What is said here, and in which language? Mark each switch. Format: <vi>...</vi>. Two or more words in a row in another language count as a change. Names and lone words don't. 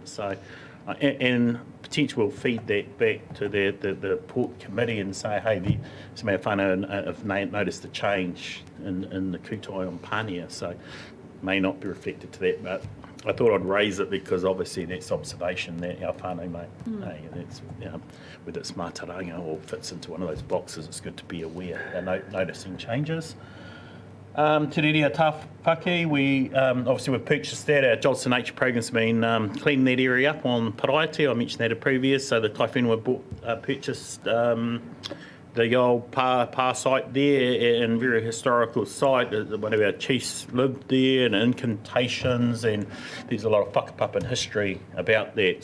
<en>So and potentially we'll feed that back to the port committee and say, hey, some of our whānau have noticed a change in the Kotahi on Pānia, so may not be reflected to that, but I thought I'd raise it because obviously that's observation that our whānau make. Hey, that's, whether it's mātauranga or fits into one of those boxes, it's good to be aware and noticing changes. Te rere a tāwhaki, we've purchased that. Our Jobs for Nature program's been cleaning that area up on Paraiti. I mentioned that in previous. So the Tai Whenua purchased the old pa site there, and very historical site. One of our chiefs lived there, and incantations, and there's a lot of whakapapa history about that.</en>